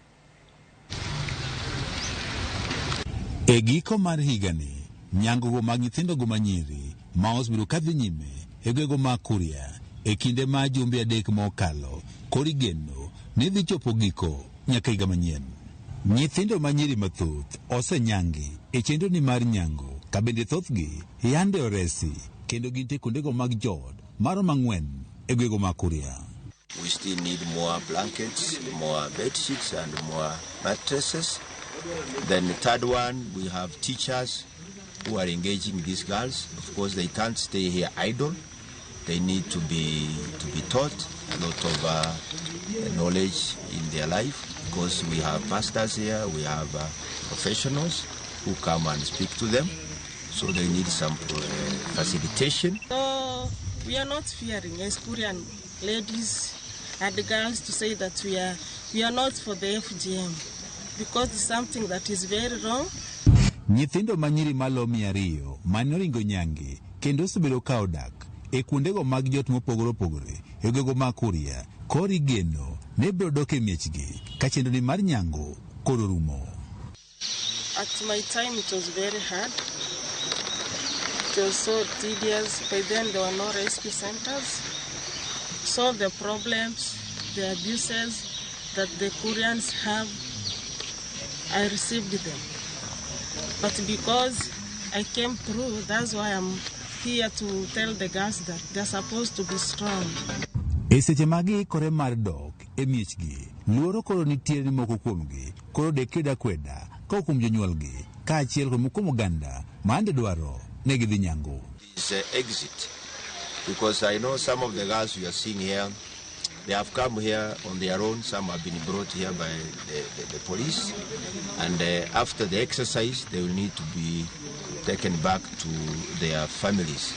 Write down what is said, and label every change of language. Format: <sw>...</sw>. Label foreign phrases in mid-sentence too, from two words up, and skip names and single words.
<luo>E giko mar higani, nyango mag nyithindo go manyiri ma osebiro kadhi nyime e gwego ma Kuria e kinde ma jumbe 3 mokalo kori geno ni dhi chopo giko nyaka higa manyien. Nyithindo manyiri mathoth osenyangi e chenro ni mar nyango ka bende thothgi yande oresi kendo ginte kundego mag jod maro mang'wen e gwego ma Kuria.</luo> <en>We still need more blankets, more bed sheets and more mattresses. Then the third one, we have teachers who are engaging these girls. Of course, they can't stay here idle. They need to be taught a lot of knowledge in their life, because we have pastors here, we have professionals who come and speak to them. So they need some facilitation. So we are not fearing as Korean ladies and girls to say that we are not for the FGM, because it's something that is very wrong.</en> <luo>Nyithindo manyiri malo 200 manoringo nyange kendo osebedo ka odak e kuondego mag jot mopogore opogore e gwego ma Kuria kori geno ne biro dok e miechgi ka chenro ni mar nyango koro rumo.</luo> <en>At my time it was very hard. It was so tedious. By then there were no rescue centers. So the problems, the abuses that the Koreans have, I received them. But because I came through, that's why I'm here to tell the girls that they're supposed to be strong.</en> <luo>E seche magi kore mar dok e miechgi. Luoro koro nitiere ni moko kuomgi koro dekeda kweda ka kuom jonyuolgi kaachiel kod kuom oganda mande dwaro ne gidhi nyango.</luo> <en>Exit, because I know some of the girls you are seeing here, they have come here on their own. Some have been brought here by the police, and after the exercise they will need to be taken back to their families.</en>